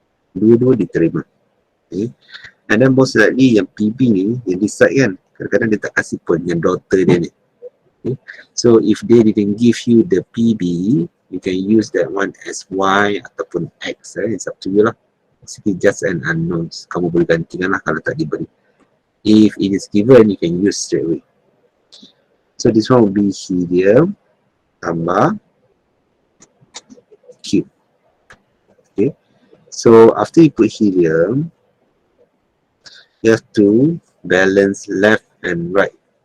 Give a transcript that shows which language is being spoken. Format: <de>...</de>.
<ms>Dua-dua diterima. Okay.</ms> <en>And then most likely</en> <ms>yang PB ni, yang decide kan, kadang-kadang dia tak kasih pun yang daughter dia ni. Okay.</ms> <en>So if they didn't give you the PB, you can use that one as Y ataupun X. It's up to you lah. Basically just an unknown.</en> <ms>Kamu boleh gantikan lah kalau tak diberi.</ms> <en>If it is given, you can use straight away. So this one will be helium tambah Q. Okay. So after you put helium, you have to balance left and right.</en>